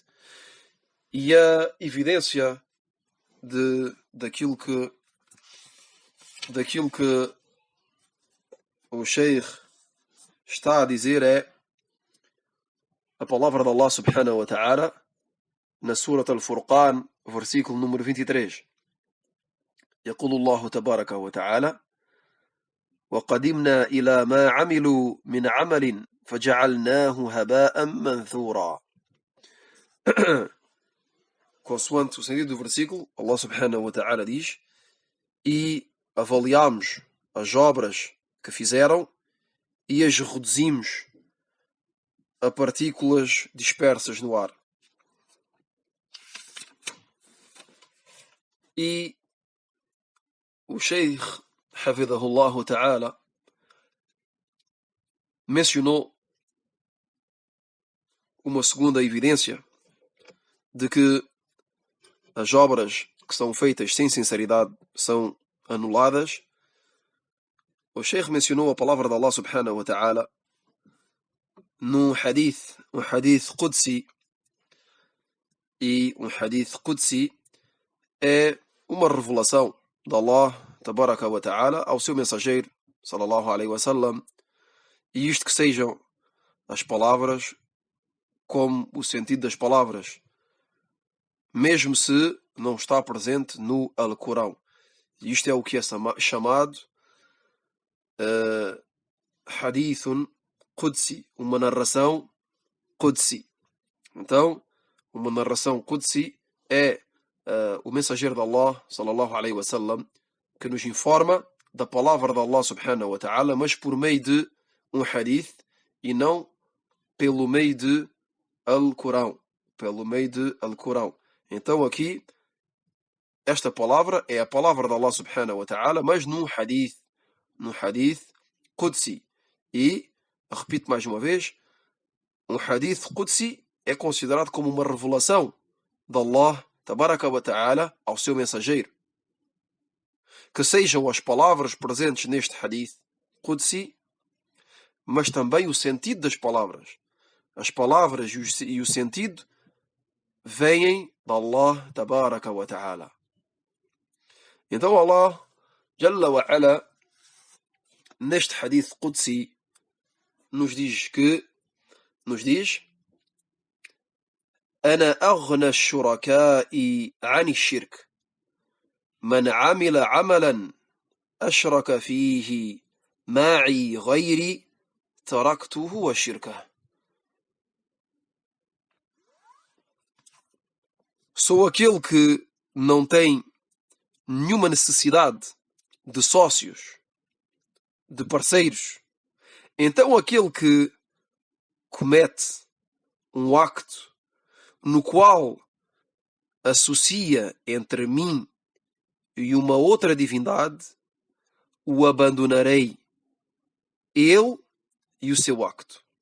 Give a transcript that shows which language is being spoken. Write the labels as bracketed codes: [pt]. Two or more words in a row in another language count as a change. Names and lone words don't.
[pt] E a evidência daquilo que o Sheikh está a dizer é a palavra de Allah [ar] سبحانه وتعالى [pt] na Surat Al-Furqan, versículo número 23. [ar] يقول الله تبارك وتعالى: وقدمنا إلى ما عملوا من عمل فجعلناه هباء منثورا. [pt] Consoante o sentido do versículo, Allah [ar] سبحانه وتعالى [pt] diz: e avaliámos as obras que fizeram e as reduzimos a partículas dispersas no ar. E o Sheikh [ar] حفظه الله تعالى [pt] mencionou uma segunda evidência de que as obras que são feitas sem sinceridade são anuladas. O Sheikh mencionou a palavra de Allah [ar] سبحانه وتعالى [pt] num hadith, um [ar] حديث قدسي, [pt] e um [ar] حديث قدسي [pt] é uma revelação de Allah [ar] تبارك وتعالى [pt] ao seu mensageiro [ar] صلى الله عليه وسلم, [pt] e isto que sejam as palavras como o sentido das palavras, mesmo se não está presente no Alcorão. E isto é o que é chamado [ar] حديثٌ قدسي, [pt] uma narração Qudsi. Então, uma narração Qudsi é o mensageiro de Allah [ar] صلى الله عليه وسلم [pt] que nos informa da palavra de Allah [ar] سبحانه وتعالى, [pt] mas por meio de um hadith e não pelo meio de Alcorão. Pelo meio de Alcorão. Então aqui, esta palavra é a palavra de Allah [ar] سبحانه وتعالى, [pt] mas num [ar] حديث قدسي. [pt] E, repito mais uma vez, um [ar] حديث قدسي [pt] é considerado como uma revelação de Allah [ar] تبارك وتعالى [pt] ao seu mensageiro. Que sejam as palavras presentes neste [ar] حديث قدسي, [pt] mas também o sentido das palavras. As palavras e o sentido vêm de Allah [ar] تبارك وتعالى. [pt] Então Allah [ar] جل وعلا, [pt] neste [ar] حديث قدسي, [pt] nos diz [ar] أنا أغنى الشركاء عن الشرك من عمل عملا أشرك فيه معي غيري تركته وشركه. [pt] Sou aquele que não tem nenhuma necessidade de sócios, de parceiros. Então aquele que comete um acto no qual associa entre mim e uma outra divindade, o abandonarei, ele e o seu acto.